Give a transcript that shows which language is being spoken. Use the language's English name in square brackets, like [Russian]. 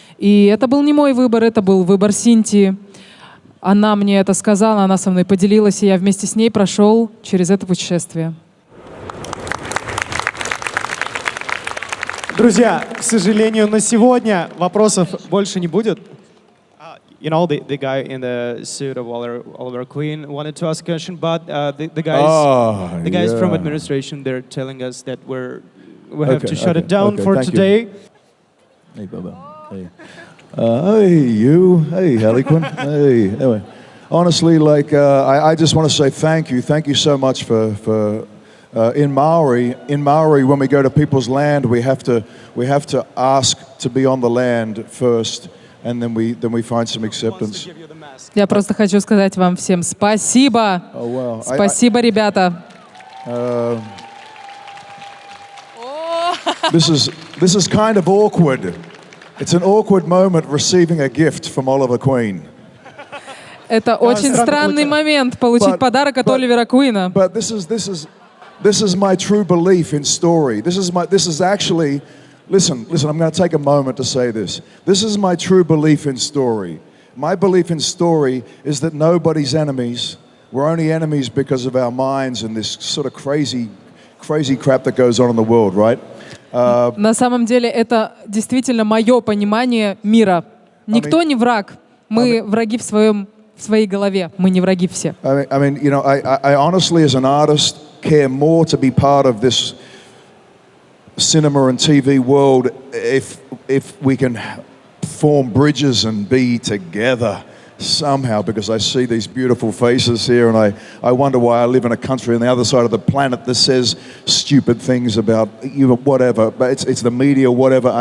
[Russian] И это был не мой выбор, это был выбор Синтии. Она мне это сказала, она со мной поделилась, и я вместе с ней прошел через это путешествие. Друзья, к сожалению, на сегодня вопросов больше не будет. [English] You know, the guy in the suit of Oliver Queen wanted to ask a question, but the guys from administration, they're telling us that we have to shut it down for today. Hey, Bubba. Hey. Hey, you. Hey, Harlequin. Hey. Anyway, honestly, like, I just want to say thank you. Thank you so much for in Maori, when we go to people's land, we have to ask to be on the land first, and then we find some acceptance. [Russian] Я просто хочу сказать вам всем спасибо. [English] Oh, wow. [Russian] Спасибо, ребята. [English] This is kind of awkward. It's an awkward moment receiving a gift from Oliver Queen. [Russian] Это очень странный момент получить подарок от Оливера Куина. [English] But this is my true belief in story. This is actually, listen, I'm going to take a moment to say this. This is my true belief in story. My belief in story is that nobody's enemies. We're only enemies because of our minds and this sort of crazy crap that goes on in the world, right? [Russian] На самом деле это действительно мое понимание мира. Никто не враг. Мы враги в своей голове. Мы не враги все. [English] I mean, you know, I honestly, as an artist, care more to be part of this cinema and TV world if we can form bridges and be together somehow, because I see these beautiful faces here and I wonder why I live in a country on the other side of the planet that says stupid things about you know, whatever, but it's the media, whatever.